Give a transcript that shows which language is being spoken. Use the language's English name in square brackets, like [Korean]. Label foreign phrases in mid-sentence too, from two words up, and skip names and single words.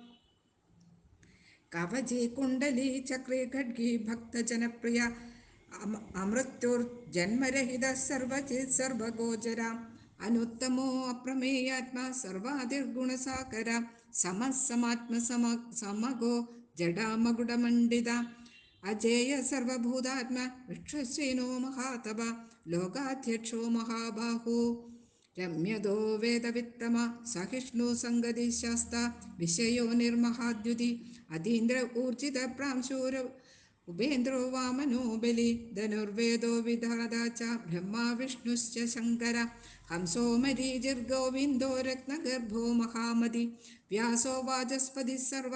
[Sanskrit] कवचे कुण्डली चक्रे खड्गी भक्तजनप्रिय अमृत्युर्जन्मरहितः सर्वचित् सर्वगोचर अनुत्तमो अप्रमेयात्मा सर्वादिर्गुणसाकर समः समगो जडामगुडमण्डित अजेय सर्वभूतात्मा विश्वसेनो महातप लोकाध्यक्षो महाबाहु രമ്യതോ വേദവിത്തമ സഹിഷ്ണു സംഗതി ശാസ്ത വിഷയോ നിർമഹാദ്യുതി അതീന്ദ്ര ഊർജിത പ്രാംശൂര ഉപേന്ദ്രോ വാമനോ ബലി ധനുർവേദോ വിധാത ച ബ്രഹ്മാ വിഷ്ണുശ്ച ശങ്കര ഹംസോ മരീചിർഗോവിന്ദോ രത്നഗർഭോ മഹാമതി വ്യാസോ വാചസ്പതി സർവ